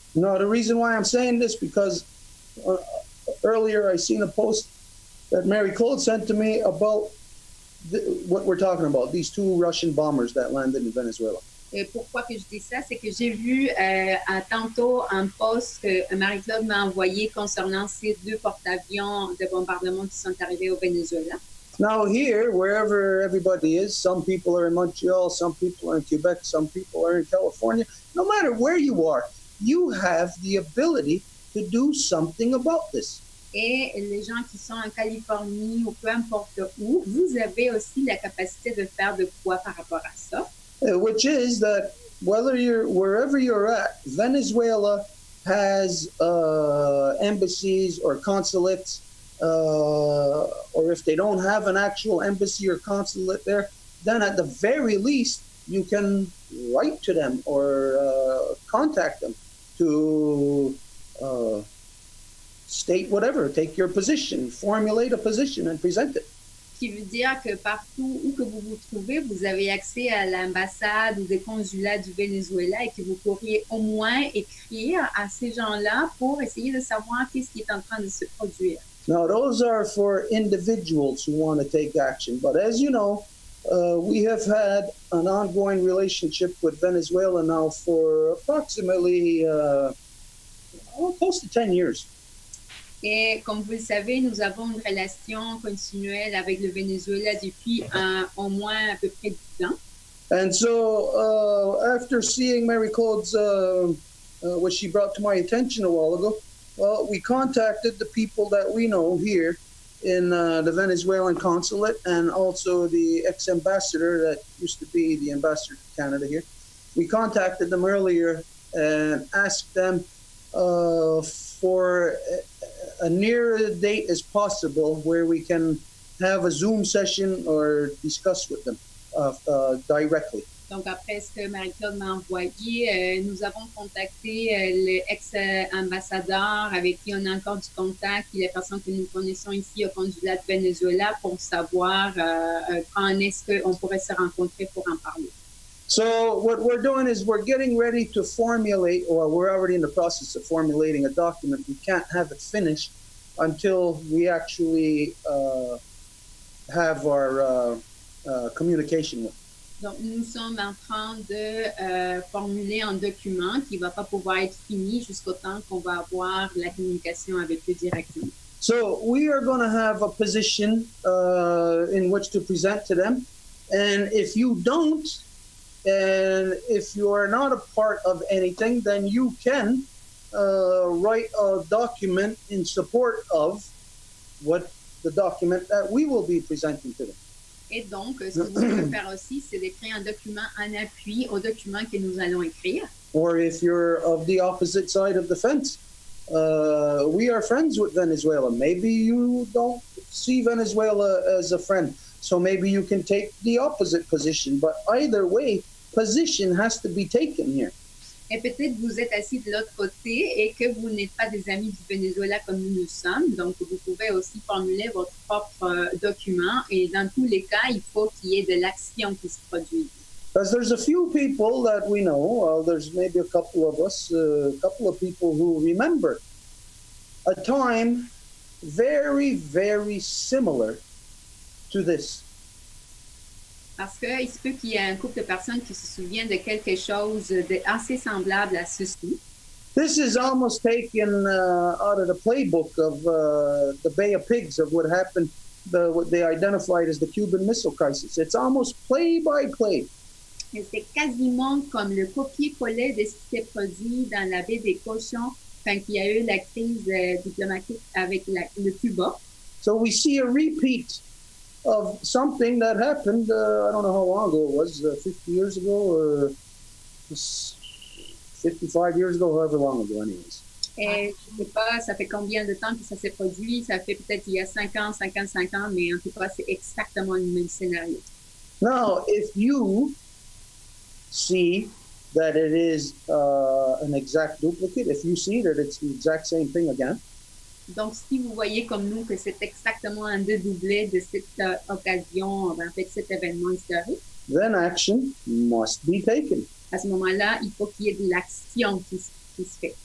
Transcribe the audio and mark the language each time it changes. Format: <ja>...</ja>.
<en>No, the reason why I'm saying this because earlier I seen a post that Mary Claude sent to me about what we're talking about, these 2 Russian bombers that landed in Venezuela.</en> <fr>Et pourquoi que je dis ça? C'est que j'ai vu tantôt un post que Marie-Claude m'a envoyé concernant ces 2 porte-avions de bombardement qui sont arrivés au Venezuela.</fr> <en>Now here, wherever everybody is, some people are in Montreal, some people are in Quebec, some people are in California. No matter where you are, you have the ability to do something about this.</en> <fr>Et les gens qui sont en Californie ou peu importe où, vous avez aussi la capacité de faire de quoi par rapport à ça.</fr> <en>Which is that wherever you're at, Venezuela has embassies or consulates, or if they don't have an actual embassy or consulate there, then at the very least, you can write to them or contact them to state whatever, take your position, formulate a position and present it.</en> <fr>Ce qui veut dire que partout où que vous vous trouvez, vous avez accès à l'ambassade ou des consulats du Venezuela et que vous pourriez au moins écrire à ces gens-là pour essayer de savoir qu'est-ce qui est en train de se produire.</fr> <en>Now, those are for individuals who want to take action. But as you know, we have had an ongoing relationship with Venezuela now for approximately close to 10 years.</en> <fr>Et comme vous le savez, nous avons une relation continuelle avec le Venezuela depuis au moins à peu près 10 ans.</fr> <en>And so after seeing Mary Claude's, what she brought to my attention a while ago, well, we contacted the people that we know here in the Venezuelan consulate and also the ex-ambassador that used to be the ambassador to Canada here. We contacted them earlier and asked them for a near date as possible where we can have a Zoom session or discuss with them directly.</en> <fr>Donc, après ce que Marie-Claude m'a envoyé, nous avons contacté l'ex-ambassadeur avec qui on a encore du contact et les personnes que nous connaissons ici au consulat de Venezuela pour savoir quand est-ce qu'on pourrait se rencontrer pour en parler.</fr> <en>So what we're doing is we're getting ready to formulate, or we're already in the process of formulating a document. We can't have it finished until we actually have our communication with.</en> <fr>Donc, nous sommes en train de formuler un document qui ne va pas pouvoir être fini jusqu'au temps qu'on va avoir la communication avec eux directement.</fr> <en>So we are going to have a position in which to present to them. And if you don't, and if you are not a part of anything, then you can write a document in support of what the document that we will be presenting to them.</en> <fr>Et donc, ce que vous pouvez faire aussi, c'est d'écrire un document en appui au document que nous allons écrire.</fr> <en>Or if you're of the opposite side of the fence, we are friends with Venezuela. Maybe you don't see Venezuela as a friend, so maybe you can take the opposite position. But either way, position has to be taken here.</en> <fr>Et peut-être vous êtes assis de l'autre côté et que vous n'êtes pas des amis du Venezuela comme nous le sommes. Donc, vous pouvez aussi formuler votre propre document. Et dans tous les cas, il faut qu'il y ait de l'action qui se produise.</fr> <en>Because there's a few people that we know, there's maybe a couple of us, a couple of people who remember a time very, very similar to this.</en> <fr>Parce qu'il se peut qu'il y ait un couple de personnes qui se souviennent de quelque chose d'assez semblable à ceci.</fr> <en>This is almost taken out of the playbook of the Bay of Pigs, of what happened, what they identified as the Cuban Missile Crisis. It's almost play by play.</en> <fr>C'est quasiment comme le copier-coller de ce qui s'est produit dans la baie des Cochons quand il y a eu la crise diplomatique avec le Cuba.</fr> <en>So we see a repeat of something that happened, I don't know how long ago it was, 50 years ago or 55 years ago, however long ago anyways.</en> <fr>Et je ne sais pas, ça fait combien de temps que ça s'est produit, ça fait peut-être il y a 5 ans, 55 ans, mais en tout cas, c'est exactement le même scénario.</fr> <en>Now, if you see that it is an exact duplicate, if you see that it's the exact same thing again,</en> <fr>donc, si vous voyez comme nous que c'est exactement un dédoublé de cette occasion, en fait, cet événement historique,</fr> <en>then action must be taken.</en> <fr>À ce moment-là, il faut qu'il y ait de l'action qui se fait.</fr>